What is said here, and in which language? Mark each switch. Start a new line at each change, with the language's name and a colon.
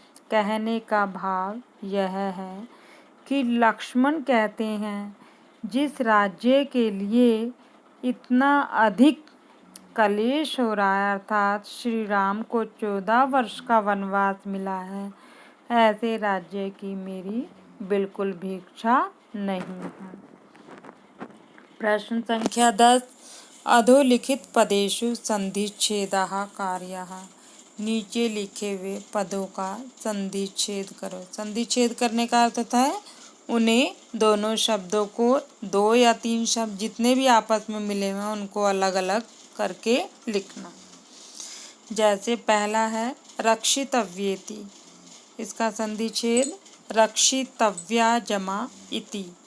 Hindi: कहने का भाव यह है कि लक्ष्मण कहते हैं जिस राज्य के लिए इतना अधिक कलेश हो रहा है अर्थात श्री राम को 14 वर्ष का वनवास मिला है ऐसे राज्य की मेरी बिल्कुल भी इच्छा नहीं है। प्रश्न संख्या 10
Sanskrit: अधोलिखित पदेषु संधिच्छेदाः कार्याः।
Hindi: नीचे लिखे हुए पदों का संधिच्छेद करो। संधिच्छेद करने का अर्थ होता है उन्हें दोनों शब्दों को, 2 या 3 शब्द जितने भी आपस में मिले हुए हैं उनको अलग अलग करके लिखना। जैसे पहला है रक्षितव्येति, इसका संधिच्छेद रक्षितव्या जमा इति।